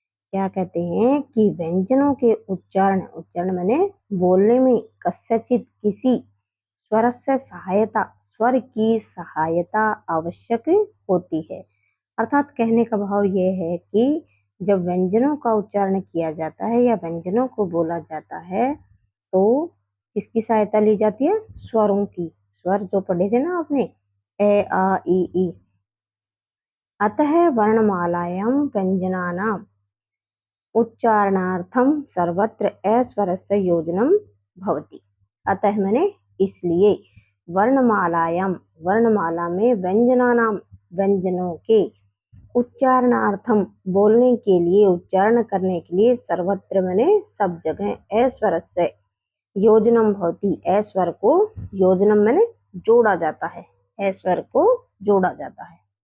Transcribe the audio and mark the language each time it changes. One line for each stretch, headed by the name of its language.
Hindi: क्या कहते हैं कि व्यंजनों के उच्चारण माने बोलने में कस्यचित् किसी स्वरस्य सहायता, स्वर की सहायता आवश्यक होती है। अर्थात कहने का भाव ये है कि जब व्यंजनों का उच्चारण किया जाता है या व्यंजनों को बोला जाता है तो किसकी सहायता ली जाती है? स्वरों की। स्वर जो पढ़े थे ना आपने, ए आ ई।
Sanskrit: अतः वर्णमालायां व्यंजनानाम् उच्चारणार्थं सर्वत्र अस्वरस्य योजनं भवति।
Hindi: अतः माने इसलिए, वर्णमाला में व्यंजनानाम, व्यंजनों के, उच्चारणार्थम बोलने के लिए, उच्चारण करने के लिए, सर्वत्र माने सब जगह,
Sanskrit: अस्वरस्य योजनम भवति,
Hindi: अस्वर को योजनम माने जोड़ा जाता है, अस्वर को जोड़ा जाता है।